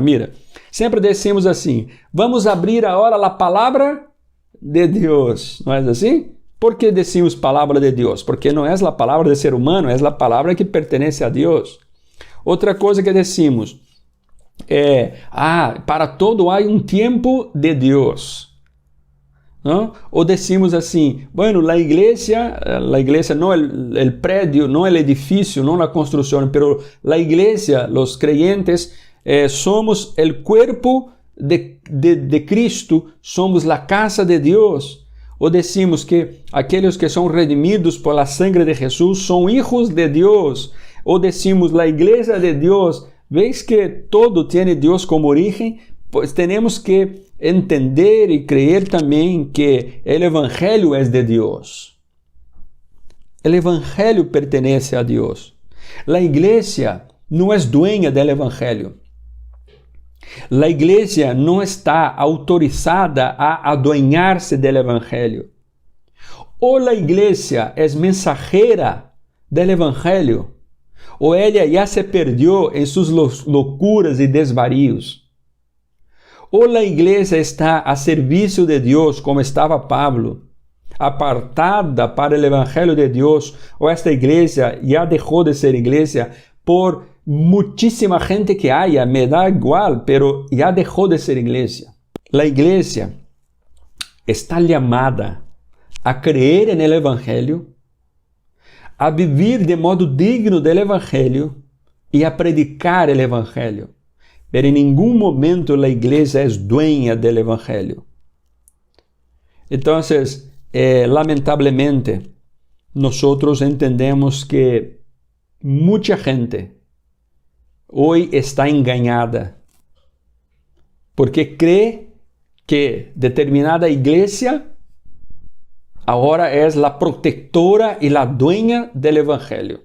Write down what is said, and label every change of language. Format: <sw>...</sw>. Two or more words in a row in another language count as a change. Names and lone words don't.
<pt>Mira, sempre decimos assim: vamos abrir agora a palavra de Deus. Não é assim? Por que decimos palavra de Deus? Porque não é a palavra de ser humano, é a palavra que pertence a Deus. Outra coisa que decimos para todo há tempo de Deus.</pt> <es>¿No? O decimos assim, bueno, la iglesia no el prédio, no el edificio, no la construcción, pero la iglesia, los creyentes, somos el cuerpo de Cristo, somos la casa de Dios.</es> <pt>O decimos que aqueles que são redimidos</pt> <es>por la sangre de Jesús</es> <pt>são</pt> <es>hijos de</es> <pt>Deus.</pt> <es>O decimos la iglesia de Deus. ¿Veis que todo tiene Dios como origen? Pues tenemos que entender y creer también que el evangelio es de Dios. El evangelio pertenece a Dios. La iglesia no es dueña del evangelio. La iglesia no está autorizada a adueñarse del evangelio. O la iglesia es mensajera del evangelio,</es> <pt>ou ela já se perdeu em suas loucuras e desvarios. Ou a igreja está a serviço de Deus, como estava Pablo, apartada para o evangelho de Deus, ou esta igreja já deixou de ser igreja por muitíssima gente</pt> <es>que haya,</es> <pt>me dá igual, pero já deixou de ser igreja. A igreja está chamada a crer no evangelho, a vivir de modo digno do evangelho e a predicar o evangelho. Pero em nenhum momento a igreja é dueña do evangelho.</pt> <es>Entonces, lamentablemente, nosotros entendemos que mucha gente hoy está engañada porque cree que determinada iglesia ahora es la protectora y la dueña del evangelio.</es>